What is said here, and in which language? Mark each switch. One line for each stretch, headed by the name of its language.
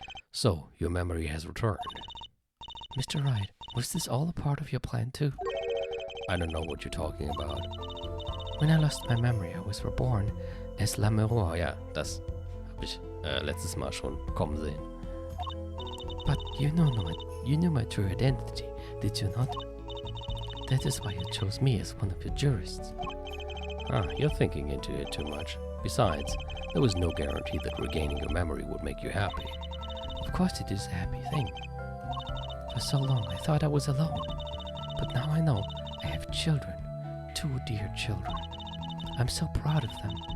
English: So, your memory has returned. Mr. Wright, was this all a part of your plan too? I don't know what you're talking about. When I lost my memory, I was reborn as Lamoureux.
German: Ja, das habe ich letztes Mal schon kommen sehen.
English: But you knew my true identity, did you not? That is why you chose me as one of your jurists. You're thinking into it too much. Besides, there was no guarantee that regaining your memory would make you happy. Of course it is a happy thing. For so long I thought I was alone, but now I know I have children, 2 dear children. I'm so proud of them.